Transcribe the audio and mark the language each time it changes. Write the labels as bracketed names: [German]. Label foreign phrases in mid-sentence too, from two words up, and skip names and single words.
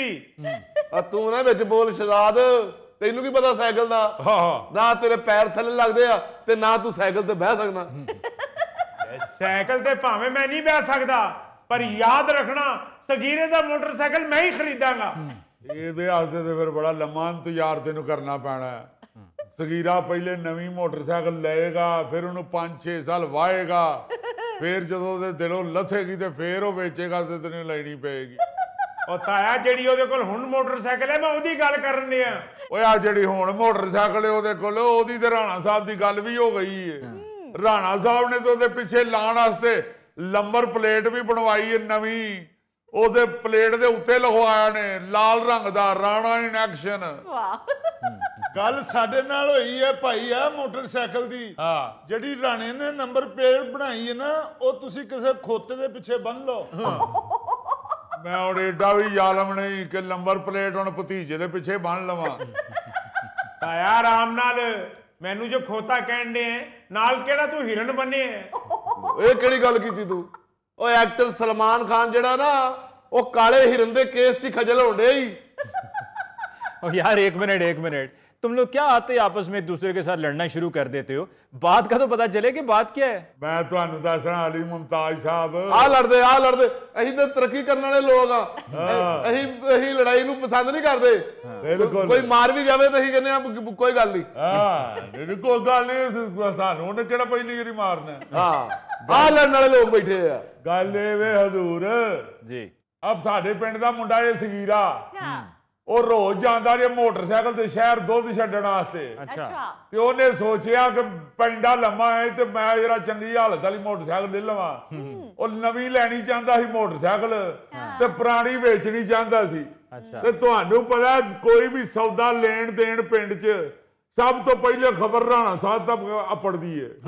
[Punjabi] ਤੂੰ ਨਾ ਵਿਚ ਬੋਲ ਸ਼ਹਿਜ਼ਾਦ, ਤੈਨੂੰ ਕੀ ਪਤਾ ਸਾਈਕਲ ਦਾ? ਨਾ ਤੇਰੇ ਪੈਰ ਥੱਲੇ ਲੱਗਦੇ ਆ ਤੇ ਨਾ ਤੂੰ ਸਾਈਕਲ ਤੇ ਬਹਿ ਸਕਨਾ। ਸਾਈਕਲ ਤੇ ਭਾਵੇਂ ਮੈਂ ਨਹੀਂ ਬਹਿ ਸਕਦਾ, ਪਰ ਯਾਦ ਰੱਖਣਾ ਸਗੀਰੇ ਦਾ ਮੋਟਰਸਾਈਕਲ ਮੈਂ ਹੀ ਖਰੀਦਾਂਗਾ। ਇਹਦੇ ਵਾਸਤੇ ਤੇ ਫਿਰ ਬੜਾ ਲੰਮਾ ਇੰਤਜ਼ਾਰ ਤੈਨੂੰ ਕਰਨਾ ਪੈਣਾ ਹੈ। ਸਗੀਰਾ ਪਹਿਲੇ ਨਵੀਂ ਮੋਟਰਸਾਈਕਲ ਲਏਗਾ, ਫਿਰ ਉਹਨੂੰ 5-6 ਸਾਲ ਵਾਹੇਗਾ, ਫਿਰ ਜਦੋਂ ਉਹਦੇ ਦਿਲੋਂ ਲੱਥੇਗੀ ਤੇ ਫਿਰ ਉਹ ਵੇਚੇਗਾ ਤੇ ਤੈਨੂੰ ਲੈਣੀ ਪਏਗੀ। ਉਹ ਤਾਇਆ ਜਿਹੜੀ ਉਹਦੇ ਕੋਲ ਹੁਣ ਮੋਟਰਸਾਈਕਲ ਹੈ, ਮੈਂ ਉਹਦੀ ਗੱਲ ਕਰਨ ਡਿਆ। ਓਏ ਆ ਜਿਹੜੀ ਹੁਣ ਮੋਟਰਸਾਈਕਲ ਹੈ ਉਹਦੇ ਕੋਲ, ਉਹਦੀ ਤੇ ਰਾਣਾ ਸਾਹਿਬ ਦੀ ਗੱਲ ਵੀ ਹੋ ਗਈ ਹੈ। ਰਾਣਾ ਸਾਹਿਬ ਨੇ ਤੇ ਉਹਦੇ ਪਿੱਛੇ ਲਾਉਣ ਵਾਸਤੇ ਨੰਬਰ ਪਲੇਟ ਵੀ ਬਣਵਾਈ ਹੈ ਨਵੀਂ। ਉਹਦੇ ਪਲੇਟ ਦੇ ਉੱਤੇ ਲਗਵਾਇਆ ਨੇ ਲਾਲ ਰੰਗ ਦਾ ਰਾਣਾ ਇਨ ਐਕਸ਼ਨ। ਗੱਲ ਸਾਡੇ ਨਾਲ ਹੋਈ ਹੈ ਭਾਈ ਆ ਮੋਟਰਸਾਈਕਲ ਦੀ। ਜਿਹੜੀ ਰਾਣੇ ਨੇ ਨੰਬਰ ਪਲੇਟ ਬਣਾਈ ਹੈ ਨਾ, ਉਹ ਤੁਸੀਂ ਕਿਸੇ ਖੋਤੇ ਦੇ ਪਿੱਛੇ ਬੰਨ੍ਹ ਲੋ। ਮੈਂ ਹੁਣ ਏਡਾ ਭੀ ਜ਼ਾਲਮ ਨਹੀਂ ਕਿ ਨੰਬਰ ਪਲੇਟ ਹੁਣ ਭਤੀਜੇ ਦੇ ਪਿੱਛੇ ਬੰਨ੍ਹ ਲਵਾਂ। ਤਾਇਆ ਆਰਾਮ ਨਾਲ, ਮੈਨੂੰ ਜੋ ਖੋਤਾ ਕਹਿਣ ਦੇ ਨਾਲ ਕਿਹੜਾ ਤੂੰ ਹਿਰਨ ਬਣੇ ਹੈ। ਇਹ ਕਿਹੜੀ ਗੱਲ ਕੀਤੀ ਤੂੰ? ਉਹ ਐਕਟਰ ਸਲਮਾਨ ਖਾਨ ਜਿਹੜਾ ਨਾ, ਉਹ ਕਾਲੇ ਹਿਰਨ ਦੇ ਕੇਸ 'ਚ ਖਜਲ ਹੋਣ ਡਿਆ ਹੀ। [Urdu] یار ایک منٹ، تم لوگ کیا آتے آپس میں ایک دوسرے کے ساتھ لڑنا شروع کر دیتے ہو? بات کا تو پتا چلے کہ بات کیا ہے. [Punjabi] ਮੈਂ ਤੁਹਾਨੂੰ ਦੱਸਨਾ ਅਲੀ ਮੁਮਤਾਜ਼ ਸਾਹਬ, ਆ ਲੜਦੇ ਅਸੀਂ ਤੋ ਤਰੱਕੀ ਕਰਨ ਵਾਲੇ ਲੋਕ ਆ। ਅਸੀਂ ਲੜਾਈ ਨੂੰ ਪਸੰਦ ਨਹੀਂ ਕਰਤੇ। बिल्कुल, ਕੋਈ ਮਾਰ ਭੀ ਜਾਵੇ ਤੋ ਅਸੀਂ ਕਹਿਨੇ ਆ ਕੋਈ ਗੱਲ ਨਹੀਂ। ਹਾਂ ਕੋਈ ਗੱਲ ਨਹੀਂ, ਸਾਨੂੰ ਉਹਨੇ ਕਿਹੜਾ ਪਹਿਲੀ ਵਾਰੀ ਮਾਰਨਾ। ਹਾਂ ਆ ਲੜਨ ਵਾਲੇ ਲੋਕ ਬੈਠੇ ਆ। ਗੱਲ ਏ ਵੇ ਹਜ਼ੂਰ जी, ਅਬ ਸਾਡੇ ਪਿੰਡ ਦਾ ਮੁੰਡਾ ਏ ਸਗੀਰਾ, ਉਹ ਰੋਜ਼ ਜਾਂਦਾ ਜੇ ਮੋਟਰਸਾਈਕਲ ਤੇ ਸ਼ਹਿਰ ਦੁੱਧ ਛੱਡਣ ਵਾਸਤੇ। अच्छा ਤੇ ਉਹਨੇ ਸੋਚਿਆ ਕਿ ਪੈਂਡਾ ਲੰਮਾ ਹੈ ਤੇ ਮੈਂ ਜਰਾ ਚੰਗੀ ਹਾਲਤ ਵਾਲੀ ਮੋਟਰਸਾਈਕਲ ਲੈ ਲਵਾਂ। ਉਹ ਨਵੀਂ ਲੈਣੀ ਚਾਹੁੰਦਾ ਸੀ ਮੋਟਰਸਾਈਕਲ ਤੇ ਪੁਰਾਣੀ ਵੇਚਣੀ ਚਾਹੁੰਦਾ ਸੀ। ਤੇ ਤੁਹਾਨੂੰ ਪਤਾ ਕੋਈ ਵੀ ਸੌਦਾ ਲੈਣ ਦੇਣ ਪਿੰਡ 'ਚ ਸਭ ਤੋਂ ਪਹਿਲੇ ਖਬਰ ਰਾਣਾ ਸਾਹਿਬ ਤੱਕ ਅਪੜਦੀ ਹੈ।